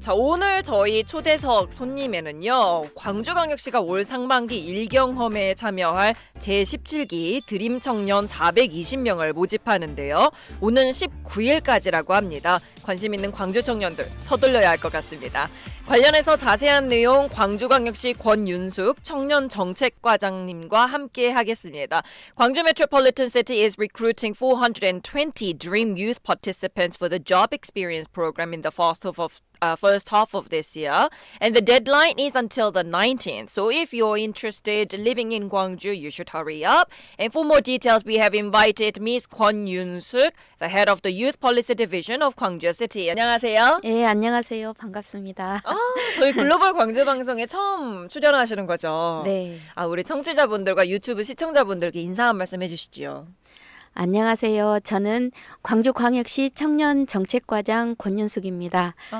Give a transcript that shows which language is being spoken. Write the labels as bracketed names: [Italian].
[Korean] 자, 오늘 저희 초대석 손님에는요, 광주광역시가 올 상반기 일경험에 참여할 제17기 드림 청년 420명을 모집하는데요. 오는 19일까지라고 합니다. 관심 있는 광주 청년들 서둘러야 할 것 같습니다. 관련해서 자세한 내용 광주광역시 권윤숙 청년정책과장님과 함께 하겠습니다. [English] 광주 Metropolitan City is recruiting 420 Dream Youth participants for the Job Experience Program in the first half of this year. And the deadline is until the 19th. So if you're interested living in Gwangju, you should hurry up. And for more details, we have invited Ms. Kwon Yoon-suk, the head of the Youth Policy Division of Gwangju City. [Korean] 안녕하세요. 네, 안녕하세요. 반갑습니다. 저희 글로벌 광주 방송에 처음 출연하시는 거죠? 네. 우리 청취자분들과 유튜브 시청자분들께 인사 한 말씀 해주시죠. 안녕하세요. 저는 광주광역시 청년정책과장 권윤숙입니다.